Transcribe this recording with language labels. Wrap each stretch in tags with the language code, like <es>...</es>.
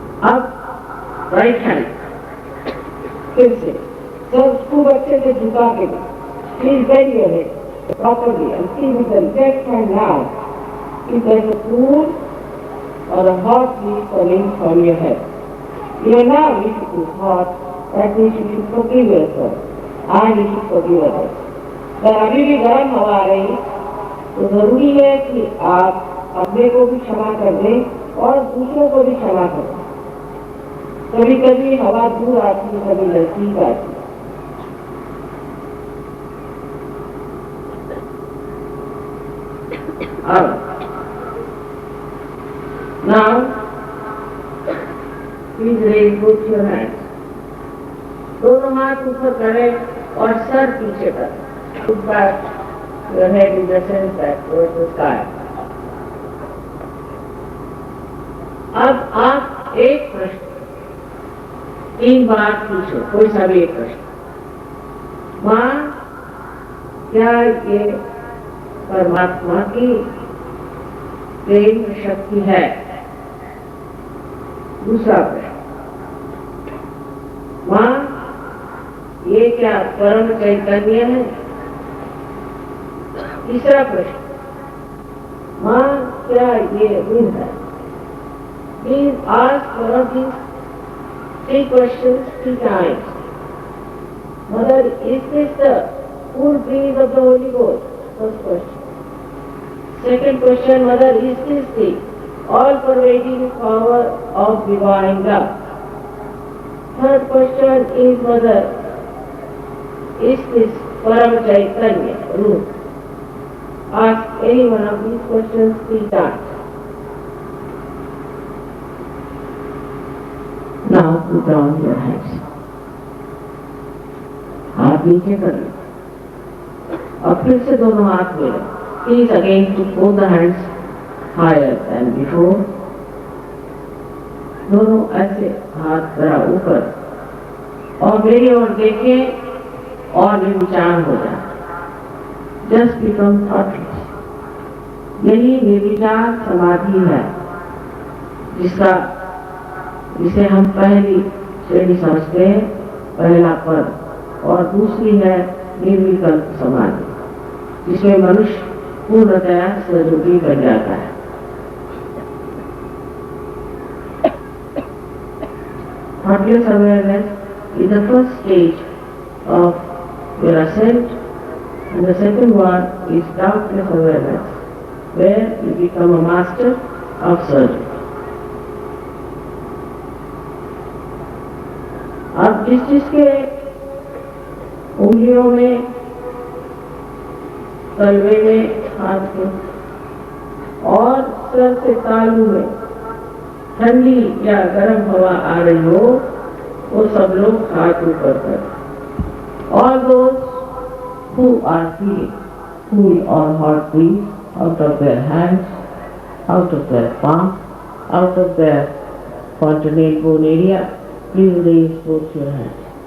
<hi>अब right hand फिर से सब खूब अच्छे से झुका के,</hi> <en>Please bend your head properly and see with the left hand now if there is a cool or a hot breeze coming from your head. You know if it is hot, that means you should forgive yourself and you should forgive others.</en> <hi>अगर अभी भी गर्म हवा आ रही तो जरूरी है कि आप अपने को भी क्षमा कर दें और दूसरों को भी क्षमा कर दें। कभी कभी हवा दूर आती है, कभी नजदीक आती है। अब</hi> <en>now please raise both your hands.</en> <hi>दोनों हाथ ऊपर करें और सर पीछे करें।</hi> <en>Put back your head in the sense that towards the sky.</en> <hi>अब आप एक प्रश्न 3 बार पूछो कोई सा भी एक प्रश्न। माँ, क्या ये परमात्मा की प्रेम शक्ति है? दूसरा प्रश्न, माँ, ये क्या परम चैतन्य है? तीसरा प्रश्न, माँ, क्या ये रूह है?</hi> <en>Please ask one of these 3 questions 3 times. Mother, is this the full breeze of the Holy Ghost? First question. Second question, Mother, is this the all-pervading power of divine love? Third question is, Mother, is this Param Chaitanya, Ruh? Ask any one of these questions 3 times. Now put down your hands.</en> <hi>हाथ नीचे कर लो और फिर से दोनों हाथ मिलो.</hi> <en>Please again to put the hands higher than before.</en> <hi>दोनों ऐसे हाथ जरा ऊपर और मेरी ओर देखें और निर्विचार हो जाए.</hi> <en>Just become thoughtless.</en> <hi>यही निर्विचार समाधि है जिसे हम पहली श्रेणी समझते हैं, पहला पद, और दूसरी है निर्विकल्प समाधि जिसमें मनुष्य पूर्णतया स्वरूपी बन जाता है.</hi> <en>Thoughtless awareness is the first stage of your ascent, and the second one is doubtless awareness, where you become a master of surgery.</en> <hi>अब जिसके उंगलियों में, तलवे में, हाथ में और सर से तालू में ठंडी या गर्म हवा आ रही हो, वो सब लोग हाथ ऊपर कर.</hi> <en>All those who are feeling cool or hot breeze out of their hands, out of their palm, out of their fontanelle bone area, please raise both your hands.</en>